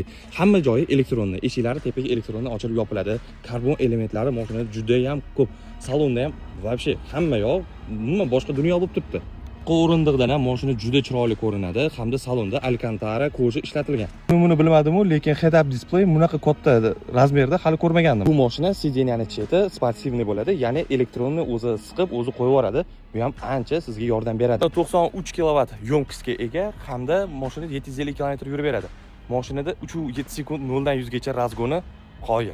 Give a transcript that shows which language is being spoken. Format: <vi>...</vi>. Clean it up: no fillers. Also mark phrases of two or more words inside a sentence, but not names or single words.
<uz>Hamma joyi elektronli. Eshiklari tepaga elektrondan ochilib yopiladi. Karbon elementlari mashinada juda ham ko'p. Salonda ham вообще hamma yoq nima boshqa dunyo bo'lib turibdi. O'rindiqdan ham mashina juda chiroyli ko'rinadi hamda salonda alkantara koja ishlatilgan. Men buni bilmadim-ku, lekin</uz> <en>head-up display</en> <uz>bunaqa katta razmerda hali ko'rmagandim. Bu mashina sideniyani cheti sportivniy bo'ladi, ya'ni elektronni o'zi siqib, o'zi qo'yib yuboradi. Bu ham ancha sizga yordam beradi. 93 kilovat yomkostga ega hamda mashina 750 km yurib beradi. Mashinada 3,7 sekund 0 dan 100 gacha razgoni qoyil.</uz>